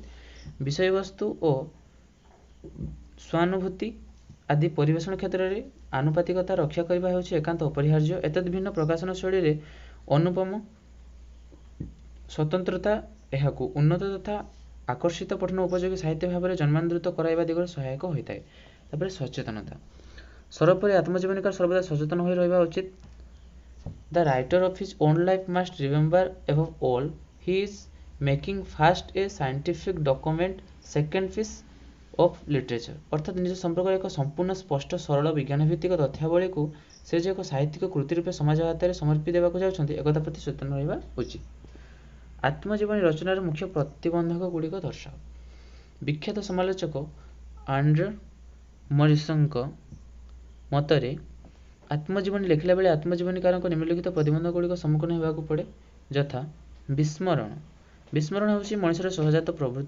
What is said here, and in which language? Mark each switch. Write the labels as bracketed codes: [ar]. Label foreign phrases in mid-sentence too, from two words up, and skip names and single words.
[or] ବିଷୟବସ୍ତୁ ଓ ସ୍ୱାନୁଭୂତି ଆଦି ପରିବେଷଣ କ୍ଷେତ୍ରରେ ଆନୁପାତିକତା ରକ୍ଷା କରିବା ହେଉଛି ଏକାନ୍ତ ଅପରିହାର୍ଯ୍ୟ। ଏତଦ୍ ଭିନ୍ନ ପ୍ରକାଶନ ଶୈଳୀରେ ଅନୁପମ ସ୍ୱତନ୍ତ୍ରତା ଏହାକୁ ଉନ୍ନତ ତଥା ଆକର୍ଷିତ ପଠନ ଉପଯୋଗୀ ସାହିତ୍ୟ ଭାବରେ ଜନ୍ମାନ୍ତରିତ କରାଇବା ଦିଗରେ ସହାୟକ ହୋଇଥାଏ। ତାପରେ ସଚେତନତା ସର୍ବୋପରି ଆତ୍ମଜୀବନୀକାର ସର୍ବଦା ସଚେତନ ହୋଇ ରହିବା ଉଚିତ। [en] The writer of his own life must remember above all he is making first a scientific document second piece of literature [or] ଅର୍ଥାତ ନିଜ ସମ୍ପର୍କରେ ଏକ ସମ୍ପୂର୍ଣ୍ଣ ସ୍ପଷ୍ଟ ସରଳ ବିଜ୍ଞାନ ଭିତ୍ତିକ ତଥ୍ୟାବଳୀକୁ ସେ ଯେ ଏକ ସାହିତ୍ୟିକ କୃତି ରୂପେ ସମାଜ ହାତରେ ସମର୍ପି ଦେବାକୁ ଯାଉଛନ୍ତି ଏକଥା ପ୍ରତି ସଚେତନ ରହିବା ଉଚିତ। ଆତ୍ମଜୀବନୀ ରଚନାର ମୁଖ୍ୟ ପ୍ରତିବନ୍ଧକ ଗୁଡ଼ିକ ଦର୍ଶାଅ। ବିଖ୍ୟାତ ସମାଲୋଚକ ଆଣ୍ଡ୍ରେ ମରିସଙ୍କ ମତରେ ଆତ୍ମଜୀବନୀ ଲେଖିଲା ବେଳେ ଆତ୍ମଜୀବନୀକାରଙ୍କ ନିମ୍ନଲିଖିତ ପ୍ରତିବନ୍ଧକ ଗୁଡ଼ିକ ସମ୍ମୁଖୀନ ହେବାକୁ ପଡ଼େ ଯଥା ବିସ୍ମରଣ ବିସ୍ମରଣ ହେଉଛି ମଣିଷର ସହଜାତ ପ୍ରବୃତ୍ତି।